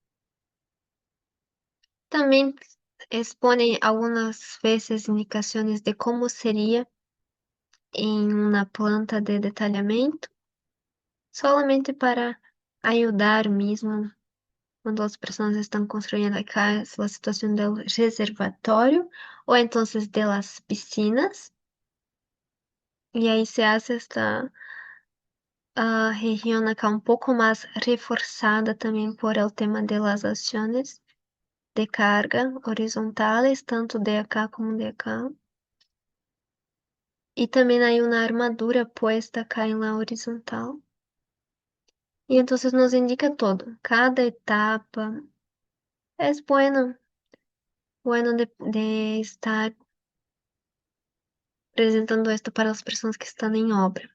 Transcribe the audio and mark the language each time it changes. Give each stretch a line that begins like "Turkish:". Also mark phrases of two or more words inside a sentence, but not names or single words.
Spanish: También expone algunas veces indicaciones de cómo sería en una planta de detalhamento, solamente para ayudar mismo cuando
Portuguese: as pessoas estão construindo
Spanish: acá
Portuguese: a situação do reservatório ou então
Spanish: de las piscinas.
Portuguese: E aí
Spanish: se hace esta região acá
Portuguese: um pouco mais reforçada também
Spanish: por el tema de las ações de carga horizontales, tanto de acá como de acá.
Portuguese: E também há uma armadura
Spanish: puesta acá
Portuguese: em la horizontal. E então
Spanish: nos indica todo, cada etapa.
Portuguese: É bueno de estar apresentando esto para as pessoas que estão em obra.